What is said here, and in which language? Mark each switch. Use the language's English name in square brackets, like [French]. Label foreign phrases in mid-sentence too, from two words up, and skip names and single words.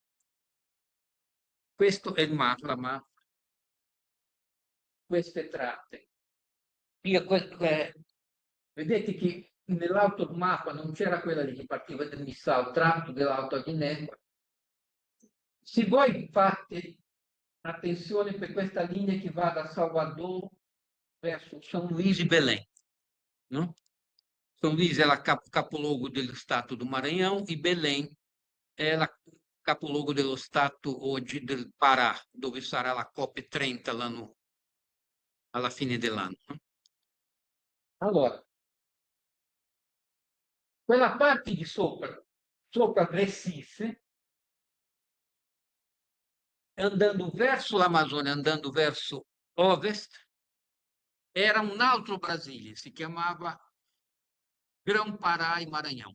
[Italian] Questo è la mappa. Queste tratte. Vedete che nell'automappa non c'era quella lì che partiva da Missao, tratto dell'Alto Guinea. Se voi fate attenzione per questa linea che va da Salvador verso São Luís e Belém, no? São Luís è la capoluogo dello Stato do Maranhão e Belém è la capoluogo dello Stato oggi del Pará, dove sarà la COP30 alla fine dell'anno. Allora, quella parte di sopra Recife, andando verso l'Amazzonia, andando verso ovest, era un altro Brasile, si chiamava Grão-Pará e Maranhão.